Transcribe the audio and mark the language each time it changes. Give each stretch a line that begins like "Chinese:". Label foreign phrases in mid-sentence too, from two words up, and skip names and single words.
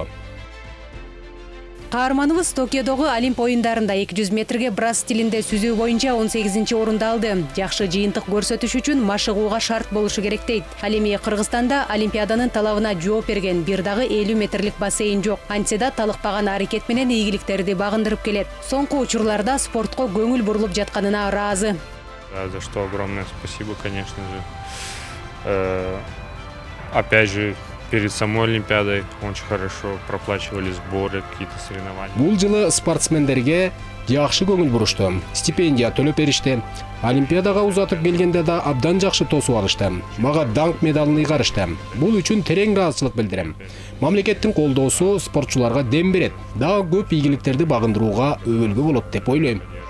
Kyrgyz: Каарманыбыз Токиодогу Олимп оюндарында 200 метрге брас стилинде сүзүү боюнча 18 орунду алды. Жакшы жыйынтык көрсөтүш үчүн машыгууга шарт болушу керек дейт. Ал эми Кыргызстанда олимпиаданын талабына жооп берген бир дагы 50 метрлик бассейн жок. Антсе да талыкпаган аракет менен ийгиликтерди багындырып келет. Соңку учурларда спортко көңүл бурулуп жатканына ыраазы.
Russian: За что огромное спасибо, конечно же. Опять же, перед самой Олимпиадой очень хорошо проплачивали сборы, какие-то соревнования.
Kyrgyz: Бул жылы спортсмендерге жакшы көңүл бурушту. Стипендия төлөп беришти. Олимпиадага узатып келгенде да абдан жакшы тосуп алышты. Мага даңк медалын ыйгарышты. Бул үчүн терең ыраазычылык билдирем. Мамлекеттин колдоосу спортчуларга дем берет. Дагы көп ийгиликтерди багындырууга өбөлгө болот деп ойлойм.